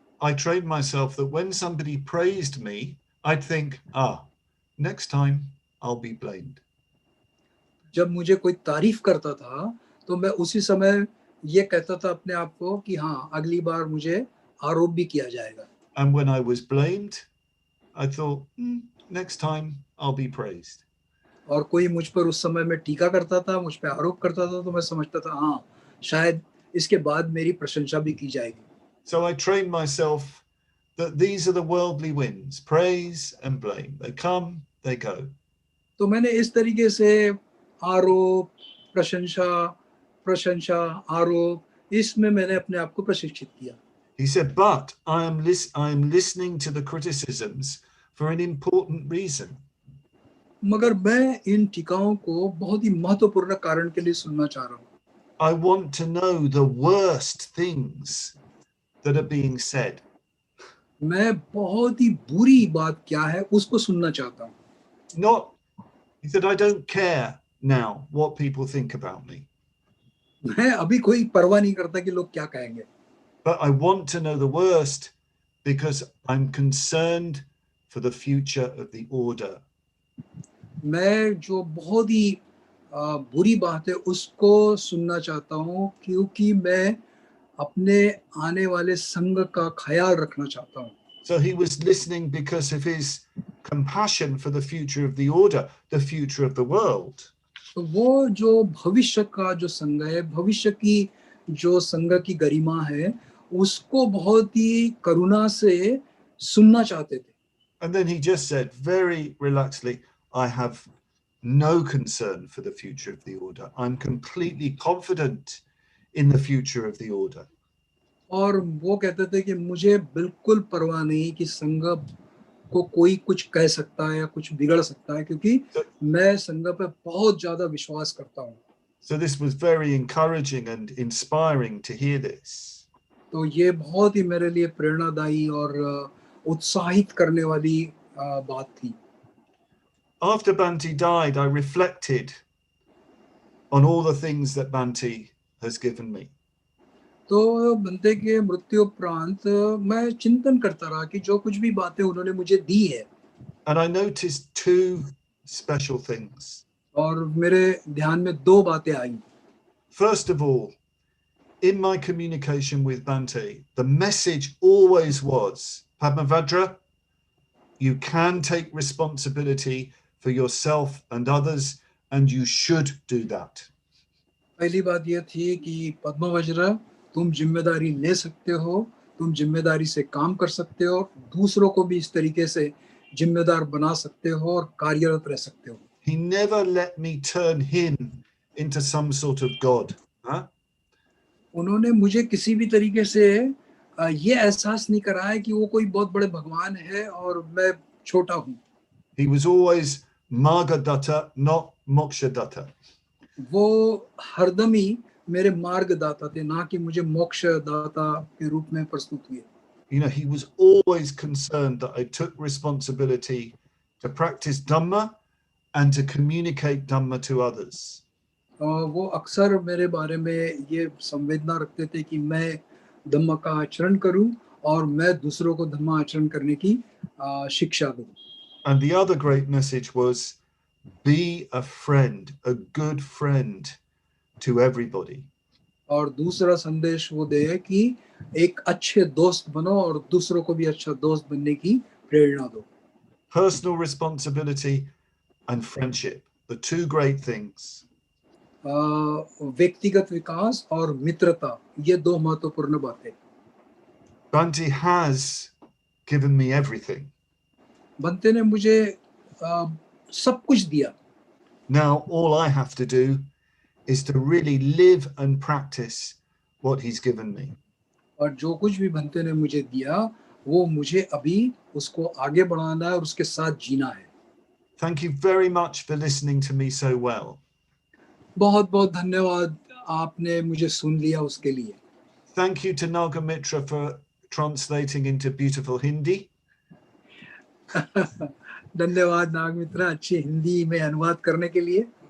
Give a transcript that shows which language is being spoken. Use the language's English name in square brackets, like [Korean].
[English] I trained myself that when somebody praised me, I'd think, next time I'll be blamed. [Hindi] जब मुझे कोई तारीफ करता था तो मैं उसी समय ये कहता था अपने आप को कि हाँ अगली बार मुझे आरोप भी किया जाएगा. [English] And when I was blamed, I thought, next time I'll be praised. [Hindi] और कोई मुझ पर उस समय में टीका करता था, मुझ पे आरोप करता था तो मैं समझता था हाँ शायद इसके बाद मेरी प्रशंसा भी की जाएगी. [English] So I trained myself that these are the worldly winds, praise and blame. They come, they go. [Hindi] तो मैंने इस तरीके से आरोप, प्रशंसा, प्रशंसा, आरोप, इसमें मैंने अपने आप को प्रशिक्षित किया. [English] He said, but I am listening to the criticisms for an important reason. [Hindi] मगर मैं इन टीकाओं को बहुत ही महत्वपूर्ण कारण के लिए सुनना चाह रहा हूँ. [English] I want to know the worst things that are being said. [Hindi] मैं बहुत ही बुरी बात क्या है उसको सुनना चाहता हूँ. [English] Not, he said, I don't care now what people think about me, [Hindi] मैं अभी कोई परवाह नहीं करता कि लोग क्या कहेंगे, [English] but I want to know the worst because I'm concerned for the future of the order. [Hindi] मैं जो बहुत ही बुरी बात है उसको सुनना चाहता हूँ क्योंकि मैं अपने आने वाले संघ का ख्याल रखना चाहता हूँ. [English] So he was listening because of his compassion for the future of the order, the future of the world. [Hindi] तो वो जो भविष्य का जो संघ है, भविष्य की जो संघ की गरिमा है, उसको बहुत ही करुणा से सुनना चाहते थे. [English] And then he just said very relaxedly, I have no concern for the future of the order. I'm completely confident in the future of the order. [Hindi] और वो कहते थे कि मुझे बिल्कुल परवाह नहीं कि संघ को कोई कुछ कह सकता है या कुछ बिगड़ सकता है, क्योंकि मैं संघ पे बहुत ज्यादा विश्वास करता हूँ. [English] So this was very encouraging and inspiring to hear this. [Hindi] तो ये बहुत ही मेरे लिए प्रेरणादायी और उत्साहित करने वाली बात थी. [English] After Bhante died, I reflected on all the things that Bhante has given me. [Hindi] तो बंते के मृत्यु उपरांत मैं चिंतन करता रहा कि जो कुछ भी बातें उन्होंने मुझे दी है. [English] And I noticed two special things. [Hindi] और मेरे ध्यान में दो बातें आई. [English] First of all, in my communication with Bhante, the message always was, Padmavajra, you can take responsibility for yourself and others, and you should do that. [Hindi] पहली बात यह थी कि पद्मवज्र, तुम जिम्मेदारी ले सकते हो, तुम जिम्मेदारी से काम कर सकते हो, दूसरों को भी इस तरीके से जिम्मेदार बना सकते हो और कार्यरत रह सकते हो. [English] He never let me turn him into some sort of God. Huh? [Hindi] उन्होंने मुझे किसी भी तरीके से ये एहसास नहीं कराया कि वो कोई बहुत बड़े भगवान है और मैं छोटा हूँ. [English] He was always Margadatta, not Mokshadatta. [Hindi] वो हरदम ही मेरे मार्गदाता थे, ना कि मुझे मोक्ष दाता के रूप में प्रस्तुत हुए. [English] You know, he was always concerned that I took responsibility to practice Dhamma and to communicate Dhamma to others. [Hindi] वो अक्सर मेरे बारे में ये संवेदना रखते थे कि मैं धम्म का आचरण करूं और मैं दूसरों को धम्म आचरण करने की शिक्षा दूं. [English] And the other great message was, be a friend, a good friend to everybody. [Hindi] और दूसरा संदेश वो दे कि एक अच्छे दोस्त बनो और दूसरों को भी अच्छा दोस्त बनने की प्रेरणा दो. [English] Personal responsibility and friendship, the two great things. [Hindi] व्यक्तिगत विकास और मित्रता, ये दो महत्वपूर्ण बातें. [English] Bhante has given me everything. [Hindi] Bhante ने मुझे सब कुछ दिया. [English] Now all I have to do is to really live and practice what he's given me. [Hindi] और जो कुछ भी बंते ने मुझे दिया वो मुझे अभी उसको आगे बढ़ाना है और उसके साथ जीना है. [English] Thank you very much for listening to me so well. [Hindi] बहुत बहुत धन्यवाद, आपने मुझे सुन लिया उसके लिए. [English] Thank you to Nagamitra for translating into beautiful Hindi. [Hindi] धन्यवाद नागमित्रा, अच्छी हिंदी में अनुवाद करने के लिए.